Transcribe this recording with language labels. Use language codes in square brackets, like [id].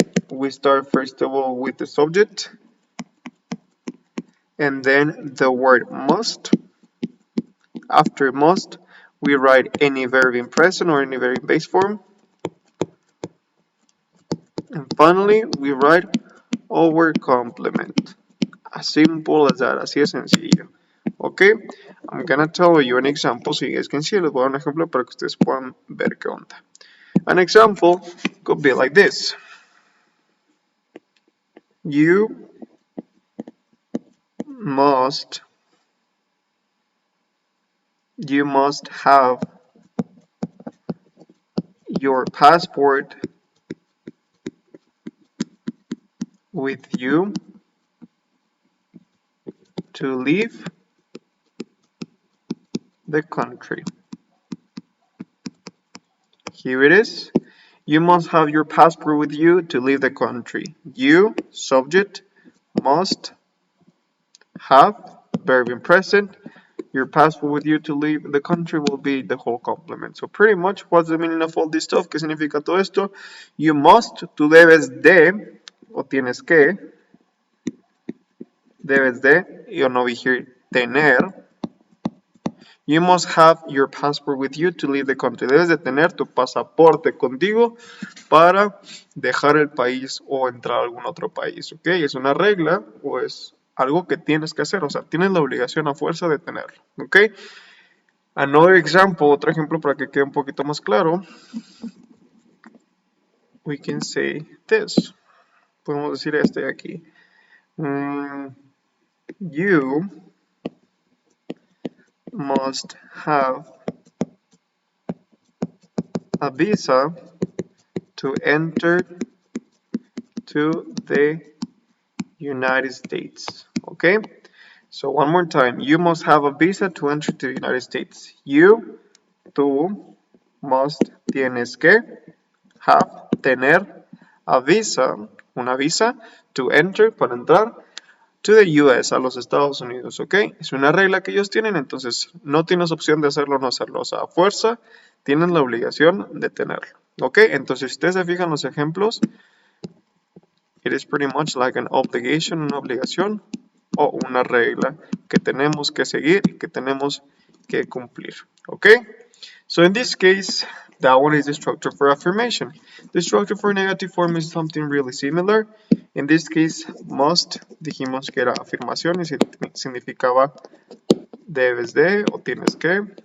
[en] We start first of all with the subject and then the word must. After must, we write any verb in present or any verb in base form. And finally, we write our complement. As simple as that, [es] así de sencillo. [en] Okay, I'm gonna tell you an example so you guys can see. [es] Les voy a dar un ejemplo para que ustedes puedan ver qué onda. [en] An example could be like this. You must have your passport with you to leave the country. Here it is. You must have your passport with you to leave the country. You, subject, must have, verb in present. Your passport with you to leave the country will be the whole complement. So pretty much, what's the meaning of all this stuff? [es] ¿Qué significa todo esto? [en] You must, [es] tú debes de, o tienes que, debes de, yo no vi here, tener. [en] You must have your passport with you to leave the country. [es] Debes de tener tu pasaporte contigo para dejar el país o entrar a algún otro país, ¿ok? Es una regla o es algo que tienes que hacer, o sea, tienes la obligación a fuerza de tenerlo, ¿ok? [en] Another example, [es] otro ejemplo para que quede un poquito más claro. [en] We can say this. [es] Podemos decir este de aquí. [en] You must have a visa to enter to the United States. Okay? So one more time. You must have a visa to enter to the United States. [es] You, tú, must, tienes que, have, tener, a visa, una visa, to enter, para entrar, to the US, a los Estados Unidos, ¿ok? Es una regla que ellos tienen, entonces no tienes opción de hacerlo o no hacerlo, o sea, a fuerza tienen la obligación de tenerlo, ¿ok? Entonces, si ustedes se fijan los ejemplos, [en] it is pretty much like an obligation, [es] una obligación o una regla que tenemos que seguir y que tenemos que cumplir, ¿ok? [en] So in this case, that one is the structure for affirmation. The structure for negative form is something really similar. In this case, [es] must, dijimos que era afirmación y significaba debes de o tienes que.